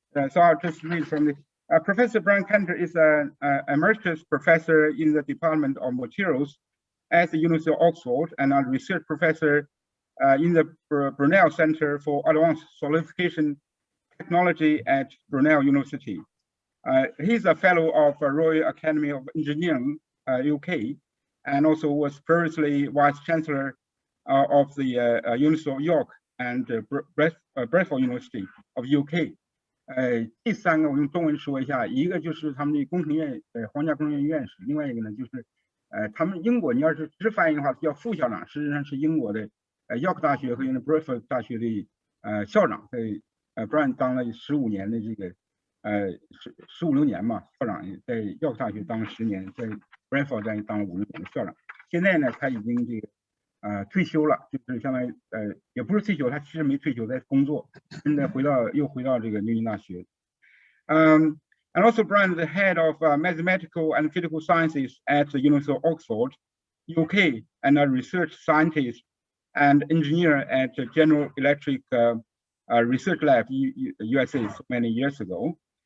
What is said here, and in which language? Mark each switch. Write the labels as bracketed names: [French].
[English] So I'll just read from the Professor Brain Cantor is an emeritus professor in the Department of Materials at the University of Oxford, and a research professor in the Brunel Center for Advanced Solidification Technology at Brunel University. He's a fellow of Royal Academy of Engineering, UK, and also was previously Vice Chancellor of the University of York and Bradford University of UK. [Chinese] 第三个我用中文说一下，一个就是他们的工程院，皇家工程院院士，另外一个呢就是他们英国你要是直翻译的话叫副校长，实际上是英国的York 大学和Bradford 大学的校长，在Brain 当了15年的这个15、16年嘛，校长在York 大学当了10年，在Bradford 在当了5、6年的校长。现在呢，他已经这个退休了，就是相当于也不是退休，他其实没退休，在工作，现在又回到这个牛津大学。 [English] And also Brain is the head of mathematical and physical sciences at the University of Oxford, UK, and a research scientist and engineer at the General Electric Research Lab, USA, so many years ago.